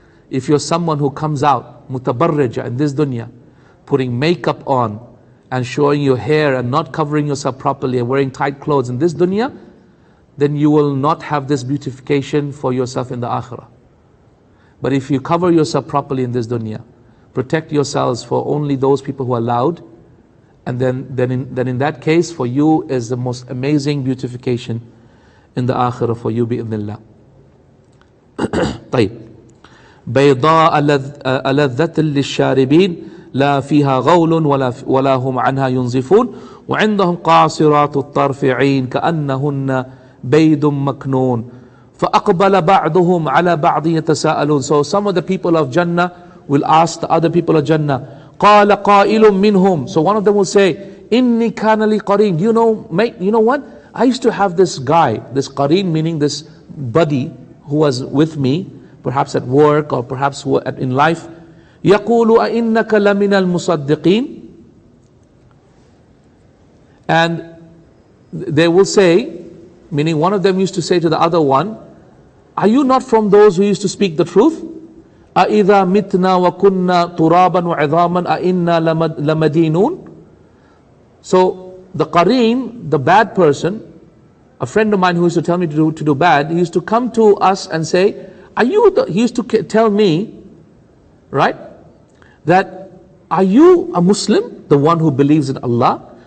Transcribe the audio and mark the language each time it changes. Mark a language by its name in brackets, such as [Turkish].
[English] If you're someone who comes out mutabarrija in this dunya, putting makeup on and showing your hair and not covering yourself properly and wearing tight clothes in this dunya, then you will not have this beautification for yourself in the akhirah. But if you cover yourself properly in this dunya, protect yourselves for only those people who are allowed, and then in that case, for you is the most amazing beautification in the akhirah for you, bi'idhnillah. [Arabic] طيب. بيضاء لذة للشاربين لا فيها غول ولا هم عنها ينزفون وعندهم قاصرات الطرف عين كأنهن بيض مكنون فأقبل بعضهم على بعض يتساءلون. [English] So some of the people of Jannah will ask the other people of Jannah, [Arabic] قال قائل منهم. [English] So one of them will say, [Arabic] إني كان لي قرين. [English] Mate, you know what? I used to have this guy, this qareen, meaning this buddy who was with me, perhaps at work or perhaps in life. [Arabic] يقول أئنك لمن المصدقين. [English] And they will say, meaning one of them used to say to the other one, are you not from those who used to speak the truth? [Arabic] أَإِذَا مِتْنَا وَكُنَّا تُرَابًا وَعِظَامًا أَإِنَّا لَمَدِينُونَ. [English] So the qareen, the bad person, a friend of mine who used to tell me to do bad, he used to come to us and say, he used to tell me, right, that are you a Muslim, the one who believes in Allah?